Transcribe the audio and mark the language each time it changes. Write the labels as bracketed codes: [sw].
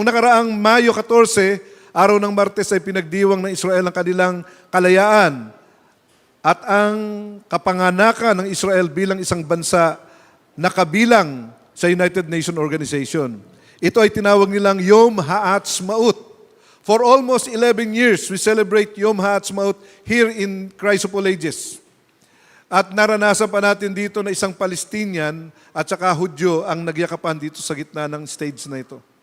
[tl] Nung nakaraang Mayo 14, araw ng Martes ay pinagdiwang ng Israel ang kanilang kalayaan at ang kapanganakan ng Israel bilang isang bansa na kabilang sa United Nations Organization. Ito ay tinawag nilang Yom Ha'atzmaut. [en] For almost 11 years, we celebrate Yom Ha'atzmaut here in Christ of All Ages. [tl] At naranasan pa natin dito na isang Palestinian at saka Hudyo ang nagyakapan dito sa gitna ng stage na ito.